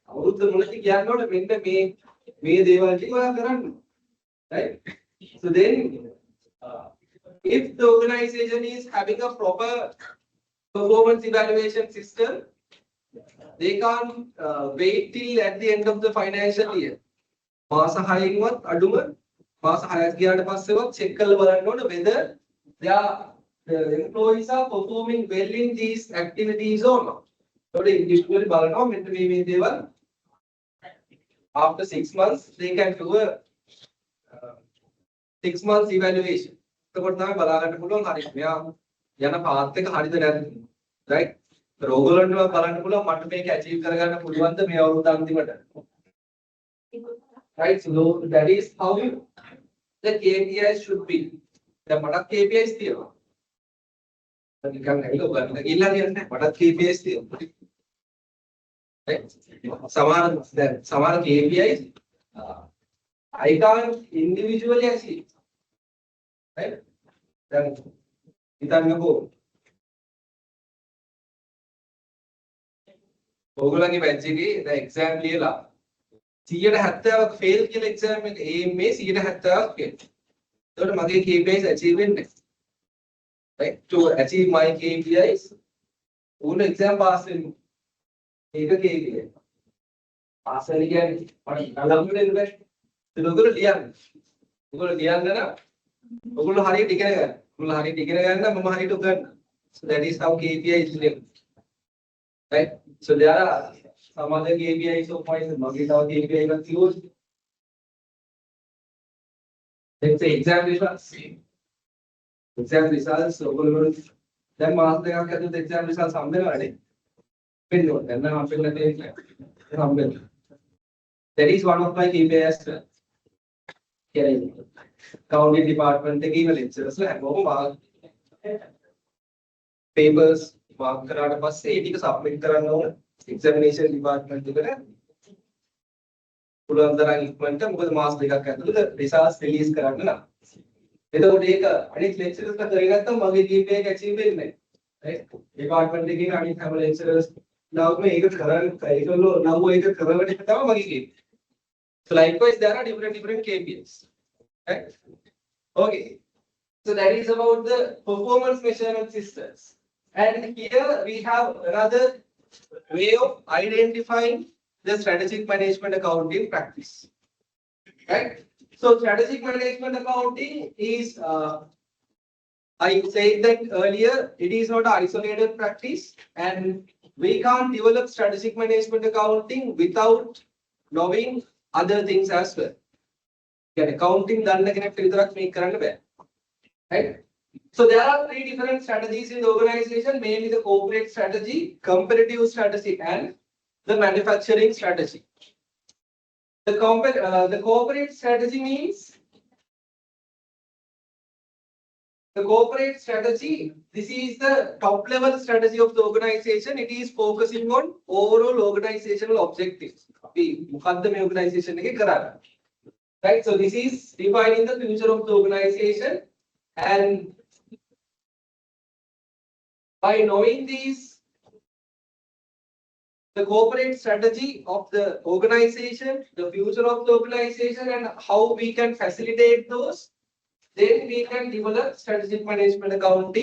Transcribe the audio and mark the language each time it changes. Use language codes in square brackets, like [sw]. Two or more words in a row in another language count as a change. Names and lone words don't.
[en] Right? So then, if the organization is having a proper performance evaluation system, they can't wait till at the end of the financial year. [si] මාස 6න්වත් අඩුම මාස 6ක් ගියාට පස්සෙවත් check කරලා බලන්න ඕනේ [en] whether the employees are performing well in these activities or not. So they usually [si] බලනවා මෙන්න මේ දේවල් [en] after 6 months they can do a 6 months evaluation. [si] එතකොට තමයි බලා ගන්න පුළුවන් හරි මෙයා යන path එක හරිද නැද්ද. right? ඕගොල්ලන්ට බලන්න පුළුවන් මට මේක achieve කරගන්න පුළුවන්ද මේ අවුරුද්ද අන්තිමට. [en] right? So that is how the KPIs should be. [si] දැන් මටත් KPIs තියෙනවා. නිකන් ඇවිල්ලා ඔයගොල්ලන්ට ගිහිල්ලා කියන්නේ මටත් KPIs තියෙනවා. [en] right? සමහර KPIs I can't individually achieve. right? [si] දැන් හිතන්නකෝ ඕගොල්ලන්ගේ බැච් එකේ දැන් එක්සෑම් ලියලා 170ක් ෆේල් කියලා එක්සෑම් එක aim මේ 170ක් ෆේල්. එතකොට මගේ KPIs achieve වෙන්නේ නැහැ. [en] right? To achieve my KPIs ඕන exam pass වෙන්න. [si] ඒක KPI. pass වෙන්න කියන්නේ මට ළඟම දෙන්න බෑ. ඒක ඔයගොල්ලෝ ලියන්න. ඔයගොල්ලෝ ලියන්න නම් ඔයගොල්ලෝ හරියට ඉගෙන ගන්න. ඔයගොල්ලෝ හරියට ඉගෙන ගන්න නම් මම හරියට උගන්වන්න. [en] So that is how KPI is linked. right? So there are some other KPIs of mine. [si] මගේ තව KPI එකක් තියුවොත් [en] let's say exam results. exam results [si] ඔයගොල්ලෝ දැන් මාස දෙකක් ඇතුළත [en] exam results [si] හම්බෙනවානේ. වෙන්නේ දැන් නම් හම්බෙන්න තියෙන්නේ හම්බෙන්න. [en] That is one of my KPIs as well. [si] කියන්නේ [en] accounting department [si] එකේ ඉන්න lecturers ලා හැමෝම [en] papers mark [si] කරාට පස්සේ ඒ ටික submit කරන්න ඕන [en] examination department [si] එකට පුළුවන් තරම් ඉක්මනට මොකද මාස දෙකක් ඇතුළත [en] results release [si] කරන්න නම්. එතකොට ඒක අනිත් lecturers ලා කරේ නැත්නම් මගේ GPA එක achieve වෙන්නේ නැහැ. right? department එකේ අනිත් හැම lecturers ලාම ඒක කරන්න ඒකලෝ නව ඒක කරන එක තමයි මගේ GPA. [en] So likewise there are different KPIs. right? Okay. So that is about the performance measurement systems. And here we have another way of identifying the strategic management accounting practice. Right? So strategic management accounting is, I said that earlier, it is not an isolated practice, and we can't develop strategic management accounting without knowing other things as well. Accounting done [si] කෙනෙක්ට විතරක් මේක කරන්න බෑ. [en] right? So there are 3 different strategies in the organization, mainly the corporate strategy, competitive strategy, and the manufacturing strategy. The corporate strategy means the corporate strategy. This is the top level strategy of the organization. It is focusing on overall organizational objectives. [si] අපි මොකද්ද මේ organization එකේ කරන්නේ? [en] Right? So this is defining the future of the organization, and by knowing these, the corporate strategy of the organization, the future of the organization, and how we can facilitate those, then we can develop strategic management accounting.